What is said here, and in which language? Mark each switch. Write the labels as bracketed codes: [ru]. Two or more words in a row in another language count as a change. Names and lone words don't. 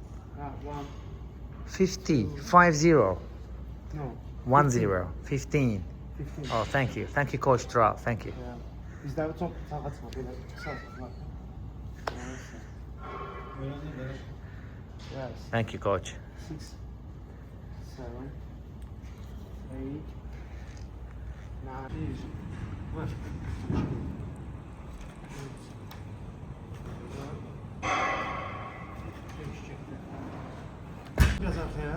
[en] 50, 50. No. 10, 15. 15. Oh, thank you. Thank you, Coach Trout. Thank you. [az] Bizdə çox saat var, belə saat var. [en] Yes. Thank you, Coach. 6, 7, 8, 9, 10. [tr] Biraz arkaya.